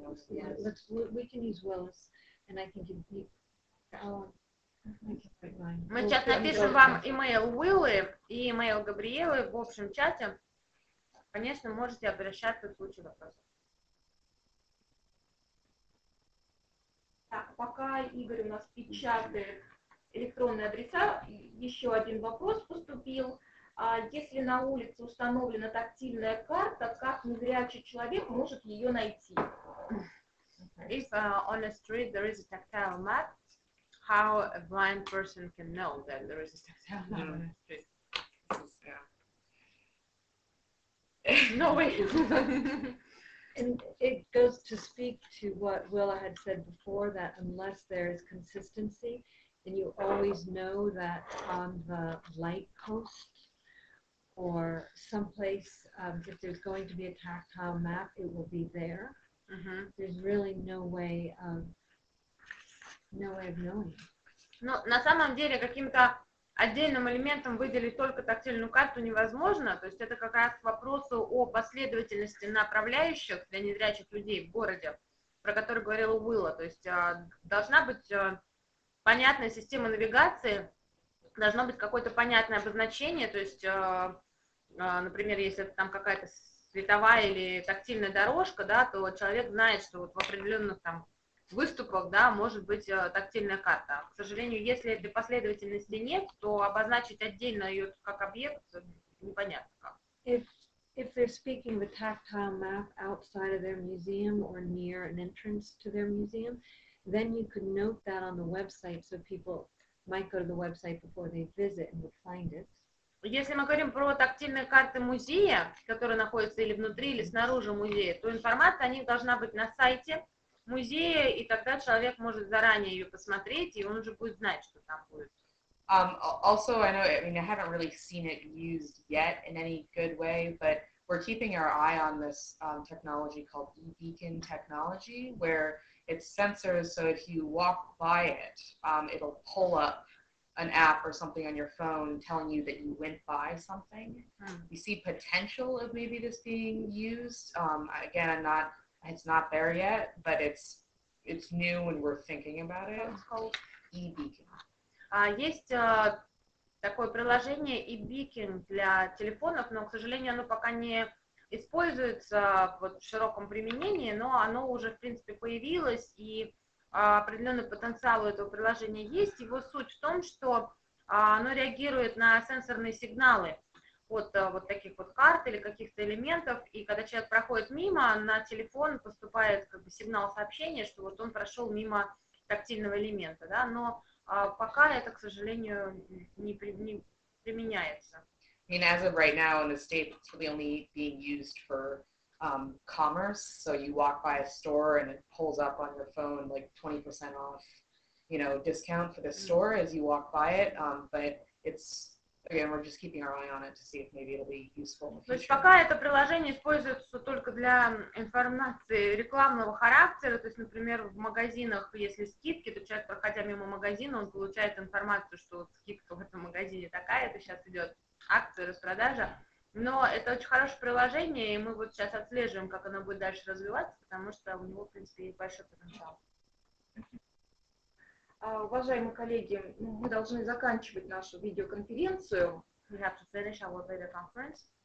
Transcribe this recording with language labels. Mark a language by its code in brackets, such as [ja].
[en] Yeah, we can use Willis, and I can give you. [ru] Мы сейчас напишем вам email Уиллы и email Габриелы в общем чате. Конечно, можете обращаться в случае вопросов. Так, пока Игорь у нас печатает электронные адреса, еще один вопрос поступил. Если на улице установлена тактильная карта, как незрячий человек может ее найти? [en] If on the street there is a tactile map, how a blind person can know that there is a tactile map on the street? No way. And it goes to speak to what Willa had said before, that unless there is consistency, then you always know that on the light post or someplace, if there's going to be a tactile map, it will be there. There's really no way of knowing. [ru] Но на самом деле каким-то отдельным элементом выделить только тактильную карту невозможно. То есть это как раз к вопросу о последовательности направляющих для незрячих людей в городе, про который говорила Уилла. То есть должна быть понятная система навигации, должно быть какое-то понятное обозначение. То есть, например, если это там какая-то световая или тактильная дорожка, да, то человек знает, что вот в определенных там выступах, да, может быть тактильная карта. К сожалению, если этой последовательности нет, то обозначить отдельно ее как объект непонятно как. [en] If they're speaking of a tactile map outside of their museum or near an entrance to their museum, then you could note that on the website, so people might go to the website before they visit and would find it. [ru] Если мы говорим про тактильные карты музея, которые находятся или внутри, или снаружи музея, то информация о них должна быть на сайте музея, и тогда человек может заранее ее посмотреть, и он уже будет знать, что там будет. [en] Also, I mean, I haven't really seen it used yet in any good way, but we're keeping our eye on this technology called e-beacon technology, where it's sensors, so if you walk by it, it'll pull up an app or something on your phone telling you that you went by something. You see potential of maybe this being used. Again, it's not there yet, but it's new and we're thinking about it. It's called e-beacon. [ru] Есть такое приложение e-beacon для телефонов, но, к сожалению, оно пока не используется вот в широком применении, но оно уже, в принципе, появилось, и определенный потенциал у этого приложения есть. Его суть в том, что оно реагирует на сенсорные сигналы от вот таких вот карт или каких-то элементов, и когда человек проходит мимо, на телефон поступает как бы сигнал сообщения, что вот он прошел мимо тактильного элемента, да, но пока это, к сожалению, не применяется. [en] I mean, as of right now in the States, it's really only being used for commerce. So you walk by a store and it pulls up on your phone like 20% off, you know, discount for the store as you walk by it. But it's, again, we're just keeping our eye on it to see if maybe it'll be useful in the [ru] То есть [en] future. [ru] пока это приложение используется только для информации рекламного характера, то есть, например, в магазинах, если скидки, то человек, проходя мимо магазина, он получает информацию, что вот скидка в этом магазине такая-то, сейчас идет акция, распродажа. Но это очень хорошее приложение, и мы вот сейчас отслеживаем, как оно будет дальше развиваться, потому что у него, в принципе, есть большой потенциал. Уважаемые коллеги, мы должны заканчивать нашу видеоконференцию. [en] We have to finish our video conference.